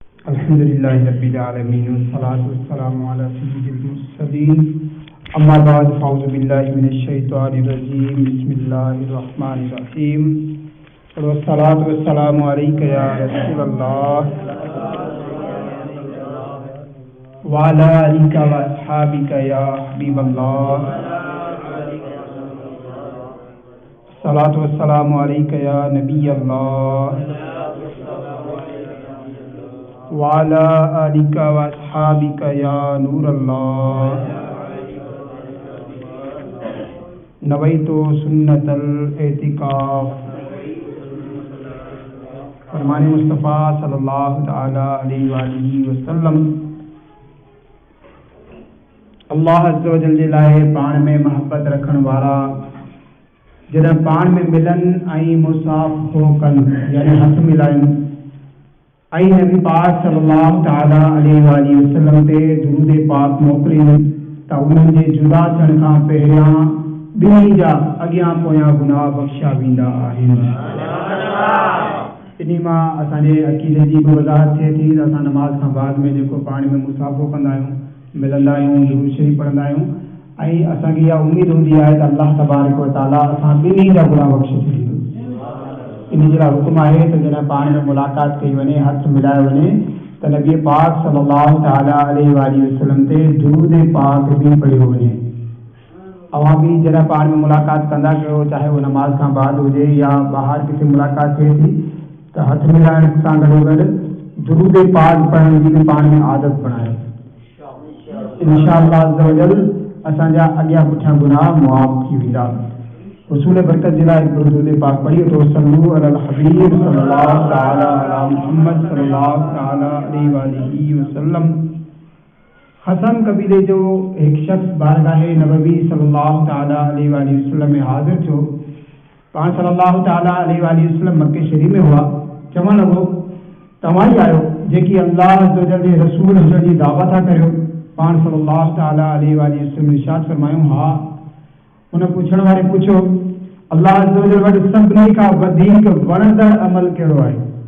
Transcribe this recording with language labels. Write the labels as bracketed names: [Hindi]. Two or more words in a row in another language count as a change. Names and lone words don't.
[Arabic] الحمد لله رب العالمين والصلاة والسلام على سيد المرسلين أما بعد فأعوذ بالله من الشيطان الرجيم بسم الله الرحمن الرحيم والصلاة والسلام عليك يا رسول الله وعلى آلك وأصحابك يا حبيب الله الصلاة والسلام عليك يا نبي الله وعلى آلك وأصحابك يا نور الله نويت سنة الاعتكاف. [Sindhi] फरमाने मुस्तफ़ा [Arabic] صلى الله تعالى عليه وسلم الله عز وجل [Sindhi] जे लाइ पाण में महबत रखण वारा जॾहिं पाण में मिलनि ऐं मुसाफ़ो कनि यानी हथ मिलाइनि ऐं नबी पाक [Arabic] صلى الله تعالى عليه وسلم [Sindhi] ते दुरूद पाक मोकिलिनि त उन्हनि जे जुदा थियण खां पहिरियां ॿिन्ही जा अॻियां पोयां गुनाह बख़्शिया वेंदा आहिनि। इन मां असांजे अक़ीदे जी बि वज़ाहत थिए थी त असां नमाज़ खां बाद में जेको पाण में मुसाफ़ो कंदा आहियूं मिलंदा आहियूं दुरूद शरीफ़ पढ़ंदा आहियूं ऐं असांखे इहा उमेद हूंदी आहे त [Arabic] الله تبارك وتعالى [Sindhi] असां ॿिन्ही जा गुनाह बख़्शे छॾींदो। इन जे लाइ हुकुम आहे त जॾहिं पाण में मुलाक़ात कई वञे हथ मिलायो वञे त नबी पाक [Arabic] صلى الله تعالى عليه وسلم [Sindhi] ते दुरूद पाक बि पढ़ियो वञे। अवां बि जॾहिं पाण में मुलाक़ात कंदा कयो चाहे वो नमाज खां बाद हुजे या ॿाहिरि किथे मुलाक़ात थिए थी त हथ मिलाइण सां गॾोगॾु दुरूद पाक पढ़ण जी बि पाण में आदत बणायो। [Arabic] إن شاء الله عز وجل [Sindhi] असांजा अॻियां पुठियां गुनाह मुआफ़ थी वेंदा। हुसूल बरकत जे लाइ दुरूद पाक पढ़ियो तो [Arabic] صلوا على الحبيب صلى الله تعالى على محمد صلى الله تعالى عليه وسلم. [Sindhi] हसन कबीले जो एक शख्स बारगाह नबवी [Arabic] صلى الله تعالى عليه وسلم [Sindhi] में हाज़िर थियो। पाण [Arabic] صلى الله تعالى عليه وسلم [Sindhi] मक्के शरीफ़ में हुआ। चवण लॻो तव्हां ई आहियो जेकी [Arabic] الله عز وجل [Sindhi] जे रसूल हुजण जी दावा था करियो। पाण [Arabic] صلى الله تعالى عليه وسلم [Sindhi] इरशाद फरमायूं हा। उन पुछण वारे पुछो [Arabic] الله عز وجل [Sindhi] वटि सभिनी खां वधीक वणंदड़ अमल कहिड़ो आहे?